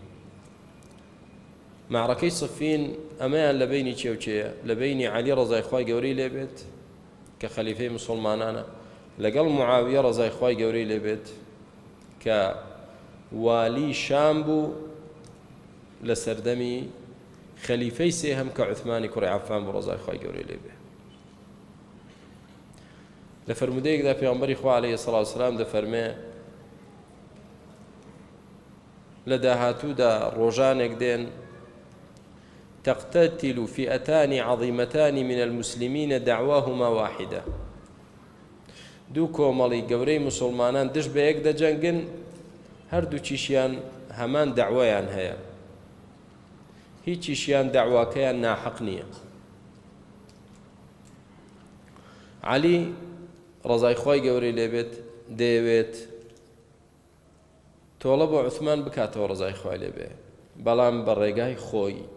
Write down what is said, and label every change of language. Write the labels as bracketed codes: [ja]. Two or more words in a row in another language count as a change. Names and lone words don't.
[ckb] معركەی صفین ئەمەیان لە بینی چێوچێیە، لە بینی عەلی ڕەزای خوای گەورەی لێبێت کە خەلیفەی موسڵمانانە، لەگەڵ معاویە ڕەزای خوای گەورەی لێبێت کە والی شام بوو لە سەردەمی خەلیفەی سێهەم کە عوثمانی کوڕی عەفان بوو ڕەزای خوای گەورەی لێبێ. لە فەرمودەیەکدا پێغەمبەری خوا [ar] عەلەیهی سەڵاتو وەسەلام [ckb] دەفەرمێ لە داهاتوودا ڕۆژانێک دێن [ar] تقتتل فئتان عظيمتان من المسلمين دعواهما واحدة. [ckb] دوو کۆمەڵی گەورەی موسڵمانان دش بە یەک دەجەنگن، هەردووچیشیان هەمان دەعوایان هەیە، هیچیشیان دەعواکەیان ناحەق نییە. عەلی ڕەزای خوای گەورەی لێبێت دەیەوێت تۆڵە بۆ عوثمان بکاتەوە ڕەزای خوای لێبێ، بەڵام بە ڕێگای خۆی.